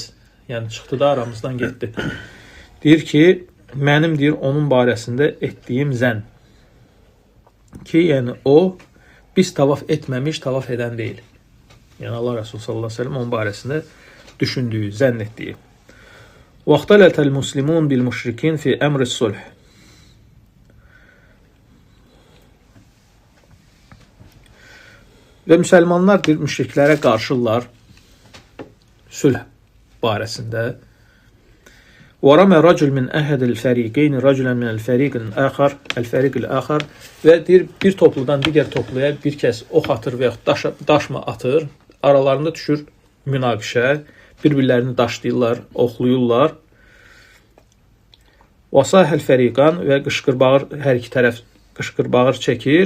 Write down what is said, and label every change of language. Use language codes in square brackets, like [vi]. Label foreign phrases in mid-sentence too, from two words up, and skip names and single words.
[az] Yəni, çıxdı da aramızdan getdi. Deyir ki, mənim deyir, onun barəsində etdiyim zənn ki, yəni o, biz tavaf etməmiş, tavaf edən deyil. Yəni, Allah Resulü [ar] صلى الله عليه وسلم [az] onun barəsində düşündüyü, zənn etdiyi. [ar] وَاَخْتَلَتَ الْمُسْلِمُونَ بِالْمُشْرِكِينَ فِي أَمْرِ الصُّلْحِ. [az] Və müsəlmanlar deyir, müşriklərə qarşılar sülh barəsində. [ar] وَرَمَى رَجُلْ مِنْ أَهَدِ الْفَرِيقَيْنِ رَجُلًا مِنَ الْفَرِيقِ الْآخَرِ [az] və deyir, bir topludan digər topluya bir kəs ox atır və yaxud daşma atır, aralarında düşür münaqişə, bir-birlərini daşlayırlar, oxluyurlar. [ar] وصاح الفريقان [az] və qışqırbağır, hər iki tərəf qışqırbağır çəkir.